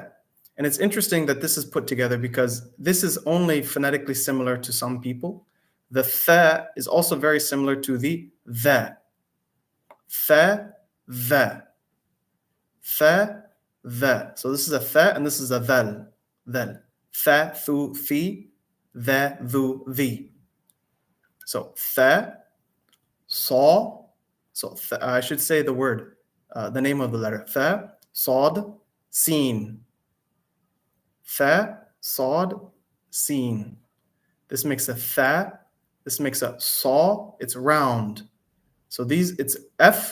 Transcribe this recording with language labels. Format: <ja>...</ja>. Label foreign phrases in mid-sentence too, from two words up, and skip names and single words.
<en>And it's interesting that this is put together because this is only phonetically similar to some people. The Tha is also very similar to the Tha. Tha, Tha. Tha, Tha. So this is a Tha and this is a Thal. Thal. Tha, Thu, Thi, Tha, Thu, Thi. So Tha, Sa. So I should say the word, the name of the letter. Tha, Sad, Sin. Tha, Sad, Sin. This makes a Tha. This makes a Sa. It's round. So it's F.</en>